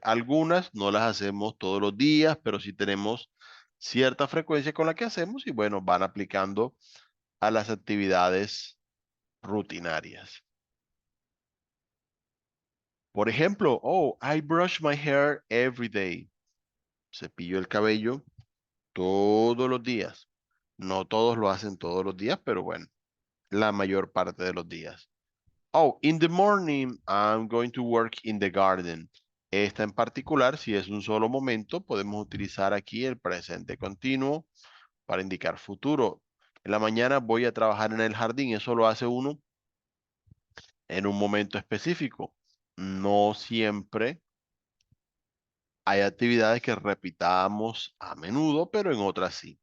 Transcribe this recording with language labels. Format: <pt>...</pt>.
<es>Algunas no las hacemos todos los días, pero sí tenemos cierta frecuencia con la que hacemos y bueno, van aplicando a las actividades rutinarias. Por ejemplo,</es> <en>oh, I brush my hair every day.</en> <es>Cepillo el cabello todos los días. No todos lo hacen todos los días, pero bueno, la mayor parte de los días.</es> <en>Oh, in the morning, I'm going to work in the garden.</en> <es>Esta en particular, si es un solo momento, podemos utilizar aquí el presente continuo para indicar futuro. En la mañana voy a trabajar en el jardín. Eso lo hace uno en un momento específico. No siempre hay actividades que repitamos a menudo, pero en otras sí.</es>